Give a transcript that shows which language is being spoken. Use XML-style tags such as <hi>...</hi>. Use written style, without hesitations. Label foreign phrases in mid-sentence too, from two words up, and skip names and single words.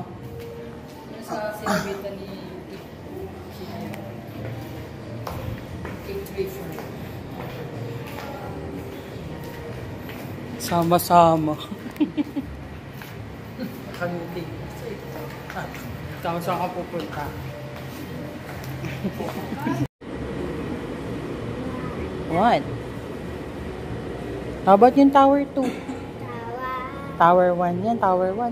<tl>Yung sa sinabitan ni 834. Sama-sama. Kanuti. Ikaw saan ka pupunta?</tl> <en>What? How about</en> <tl>yung Tower 2? Tower 1 yan, Tower 1.</tl>